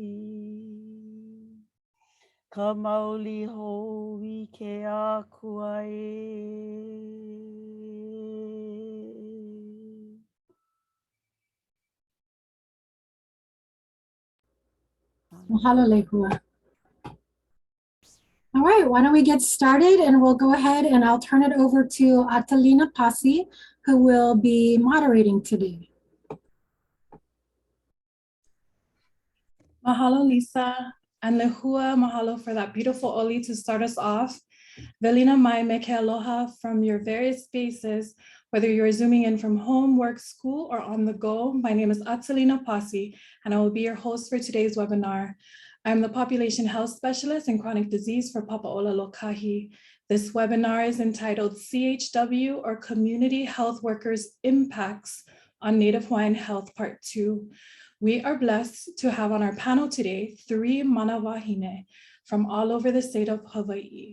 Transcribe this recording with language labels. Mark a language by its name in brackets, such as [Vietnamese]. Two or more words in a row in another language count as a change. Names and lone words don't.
[Hawaiian] Ka maoli ho I ke akua e. Mahalo, Leihua. [English] All right, why don't we get started, and we'll go ahead and I'll turn it over to ʻAtalina Pasi, who will be moderating today. Mahalo, Lisa, and Leihua, mahalo for that beautiful ʻŌiwi to start us off. [Hawaiian] Velina mai me ke aloha [English] from your various spaces, whether you're zooming in from home, work, school, or on the go. My name is ʻAtalina Pasi, and I will be your host for today's webinar. I'm the Population Health Specialist in Chronic Disease for Papaʻola Lokahi. This webinar is entitled CHW, or Community Health Workers' Impacts on Native Hawaiian Health, Part 2. We are blessed to have on our panel today 3 [Hawaiian] mana wahine [English] from all over the state of Hawaii.